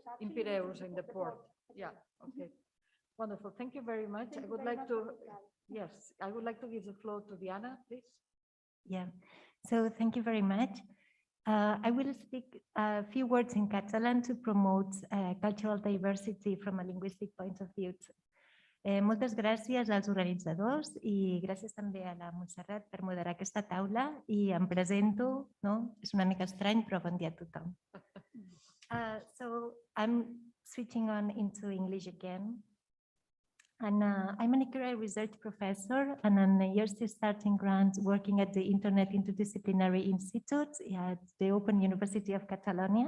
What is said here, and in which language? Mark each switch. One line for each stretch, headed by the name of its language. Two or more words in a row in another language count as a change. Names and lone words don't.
English: In Piraeus, in the port. Yeah, okay. Wonderful. Thank you very much. I would like to, yes, I would like to give the floor to Diana, please. Yeah, so thank you very much. I will speak a few words in Catalan to promote cultural diversity from a linguistic point of view.
Catalan: Moltes gràcies als organitzadors i gràcies també a la Montserrat per moderar aquesta taula, i em presento, no? És una mica estrany, però bon dia a tothom.
English: So I'm switching on into English again. And I'm an ICRA research professor and an university starting grant working at the Internet Interdisciplinary Institute at the Open University of Catalonia.